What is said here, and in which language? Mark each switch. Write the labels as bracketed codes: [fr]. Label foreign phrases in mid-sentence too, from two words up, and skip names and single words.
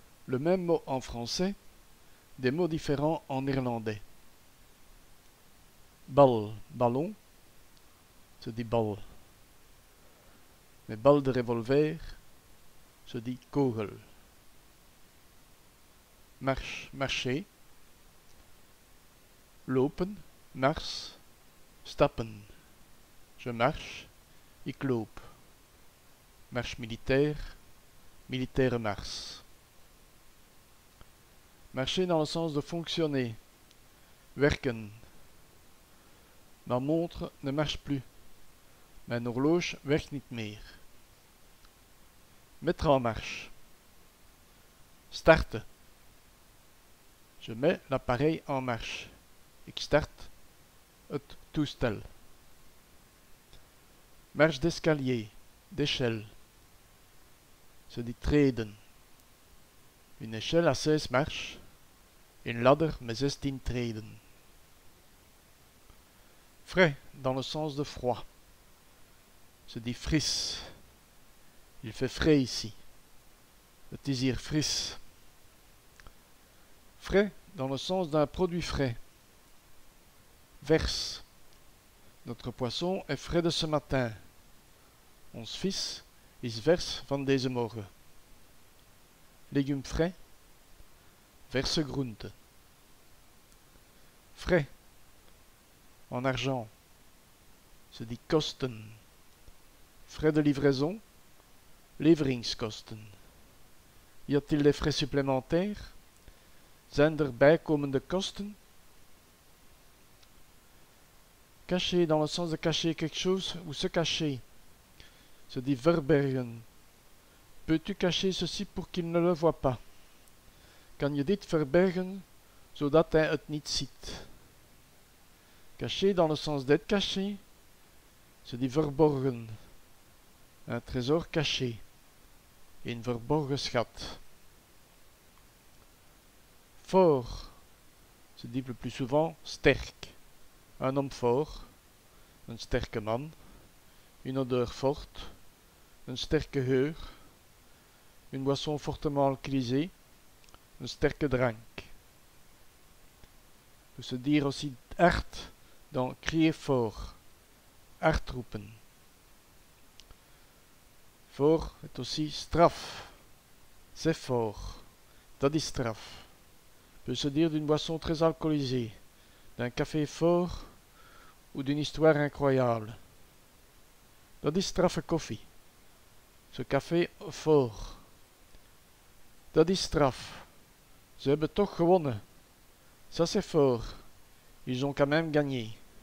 [fr] le même mot en français, des mots différents en néerlandais. Bal, ballon, se dit bal. Mais balle de revolver se dit kogel. Marche, marcher. [nl] Lopen, mars, stappen. [fr] Je marche, [nl] ik loop. [fr] Marche militaire, [nl] militaire mars. [fr] Marcher dans le sens de fonctionner. [nl] Werken. [fr] Ma montre ne marche plus. [nl] Mijn horloge werkt niet meer. [fr] Mettre en marche. Starten. Je mets l'appareil en marche. [nl] Ik start het toestel. [fr] Marche d'escalier, d'échelle. Se dit treden. Une échelle à 16 marches. [nl] Une ladder met 16 treden. [fr] Frais, dans le sens de froid. Se dit fris. Il fait frais ici. [nl] Het is hier fris. [fr] Frais, dans le sens d'un produit frais. [nl] Vers. [fr] Notre poisson est frais de ce matin. [nl] Ons vis is vers van deze morgen. [fr] Légumes frais. [nl] Verse groenten. [fr] Frais. En argent. Se dit kosten. Frais de livraison. [nl] Leveringskosten. [fr] Y a-t-il des frais supplémentaires? [nl] Zijn er bijkomende kosten? [fr] Cacher dans le sens de cacher quelque chose ou se cacher. Se dit verbergen. Peux-tu cacher ceci pour qu'il ne le voie pas? [nl] Kan je dit verbergen, zodat hij het niet ziet? [fr] Cacher dans le sens d'être caché. Se dit verborgen. Un trésor caché. [nl] Een verborgen schat. [fr] Fort. Se dit le plus souvent sterk. Un homme fort. [nl] Een sterke man. [fr] Une odeur forte. [nl] Een sterke geur. [fr] Une boisson fortement alcoolisée. [nl] Een sterke drank. [fr] Peut se dire aussi hard dans crier fort. [nl] Hard roepen. [fr] Fort est aussi straf. C'est fort. [nl] Dat is straf. [fr] Peut se dire d'une boisson très alcoolisée, d'un café fort ou d'une histoire incroyable. [nl] Dat is straffe koffie. [fr] Ce café fort. [nl] Dat is straf. Ze hebben toch gewonnen. [fr] Ça c'est fort. Ils ont quand même gagné.